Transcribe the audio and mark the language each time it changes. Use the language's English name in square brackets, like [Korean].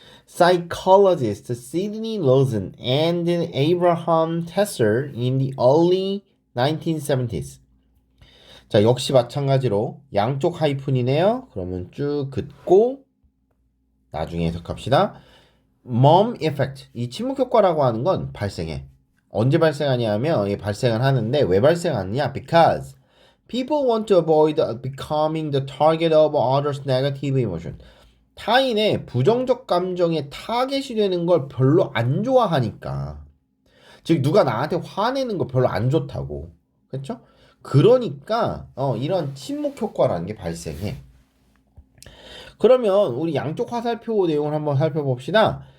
[English] Psychologist Sidney Lawson and Abraham Tesser in the early 1970s. [Korean] 자, 역시 마찬가지로 양쪽 하이픈이네요. 그러면 쭉 긋고 나중에 해석합시다. [English] Mom effect. [Korean] 이 침묵 효과라고 하는 건 발생해. 언제 발생하냐면 이게 발생을 하는데 왜 발생하느냐? [English] Because people want to avoid becoming the target of others' negative emotion. [Korean] 타인의 부정적 감정에 타겟이 되는 걸 별로 안 좋아하니까. 즉 누가 나한테 화내는 거 별로 안 좋다고. 그렇죠? 그러니까 이런 침묵 효과라는 게 발생해. 그러면 우리 양쪽 화살표 내용을 한번 살펴봅시다.